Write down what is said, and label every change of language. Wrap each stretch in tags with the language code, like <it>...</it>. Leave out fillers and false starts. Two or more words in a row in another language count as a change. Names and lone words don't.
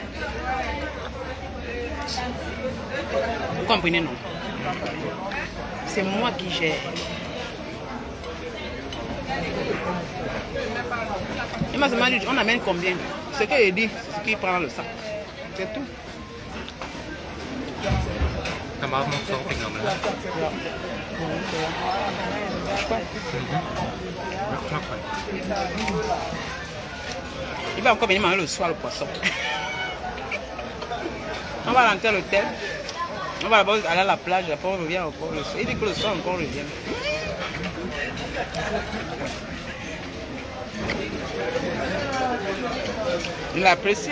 <fr>Vous comprenez, non? C'est moi qui gère. Il m'a demandé, on amène combien? Ce qu'il dit, c'est ce qu'il prend dans le sac. C'est tout.</fr> <de>dann machen wir es fertig nochmal. Ja, knapp.</de> <fr>Il va encore venir manger le soir le poisson. On va rentrer à l'hôtel. On va d'abord aller à la plage, après on revient encore le soir. Il dit que le soir encore on revient. Il a apprécié.</fr>